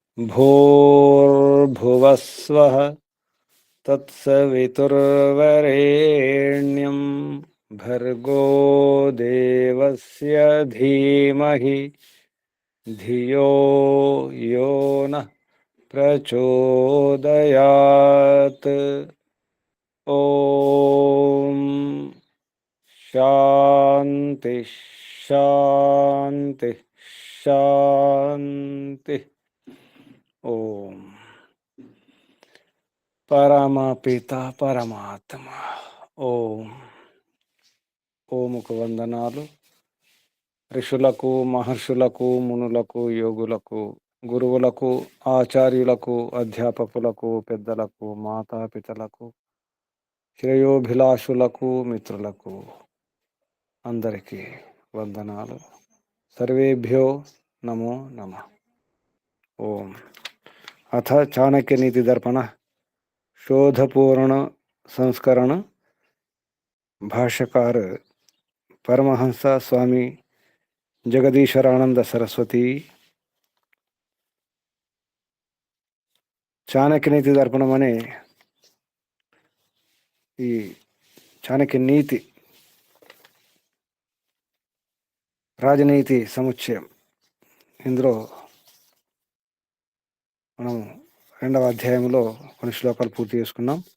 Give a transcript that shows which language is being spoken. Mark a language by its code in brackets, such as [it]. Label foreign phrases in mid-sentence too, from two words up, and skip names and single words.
[sa] भूर्भुवस्वः तत्सवितुर्वरेण्यं भर्गो देवस्य धीमहि धियो यो नः प्रचोदयात्। ओम शांति शांति शांति। [te] ओम పరమపిత పరమాత్మ ఓం. ఓముకు వందనాలు. ఋషులకు, మహర్షులకు, మునులకు, యోగులకు, గురువులకు, ఆచార్యులకు, అధ్యాపకులకు, పెద్దలకు, మాతాపితలకు, శ్రేయోభిలాషులకు, మిత్రులకు అందరికీ వందనాలు. [sa] సర్వేభ్యో నమో నమః. ఓం. అథ చాణక్య నీతి దర్పణ [hi] शोधपूर्ण संस्करण भाष्यकार परमहंस स्वामी जगदीश्वरानंद सरस्वती. [te] చాణక్య నీతి దర్పణం అనే ఈ చాణక్య నీతి రాజనీతి సముచ్చయం, ఇందులో మనం 2వ అధ్యాయంలో కొన్ని శ్లోకాలు పూర్తి చేసుకున్నాం.